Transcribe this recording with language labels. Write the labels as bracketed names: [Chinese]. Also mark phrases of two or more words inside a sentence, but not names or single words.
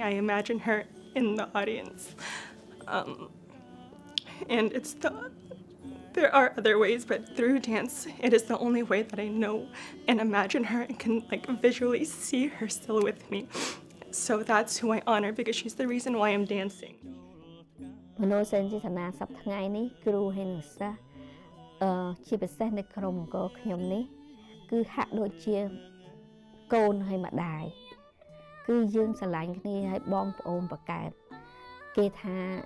[English] I imagine her in the audience. And there are other ways, but through dance, it is the only way that I know and imagine her and can visually see her still with me. So that's who I honor, because she's the reason why I'm dancing. [Khmer] មនោសញ្ចេតនាសប្តាហ៍ថ្ងៃនេះគ្រូហើយនិងសិស្សជាពិសេសនៅក្រុមអង្គរខ្ញុំនេះគឺហាក់ដូចជាកូនហើយម្ដាយគឺយើងស្រឡាញ់គ្នាហើយបងប្អូនប្រកើតគេថា